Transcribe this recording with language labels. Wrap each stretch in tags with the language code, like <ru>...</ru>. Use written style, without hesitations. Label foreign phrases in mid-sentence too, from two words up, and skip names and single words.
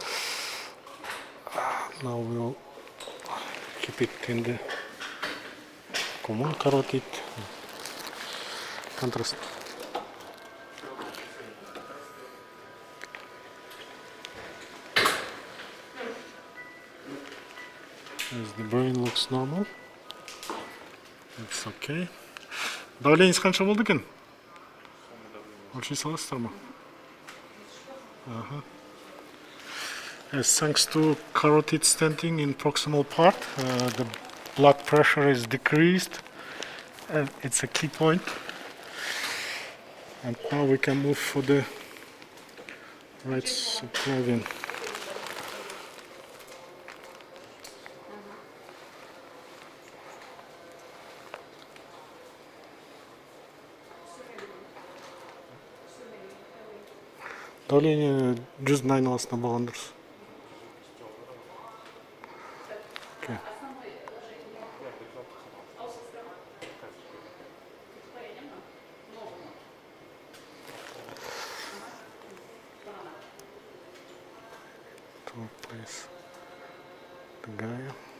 <en>Now we'll keep it in the common carotid contrast. As the brain looks normal, it's okay.</en> <kk>Давление қанша болды екен? Очень саласыздар ма?</kk> <en>As thanks to carotid stenting in proximal part, the blood pressure is decreased, and it's a key point. And now we can move for the right subclavian.</en> <kk>Давление 100 айналасында болған дұрыс.</kk> <en>Okay. To place the Gaia.</en>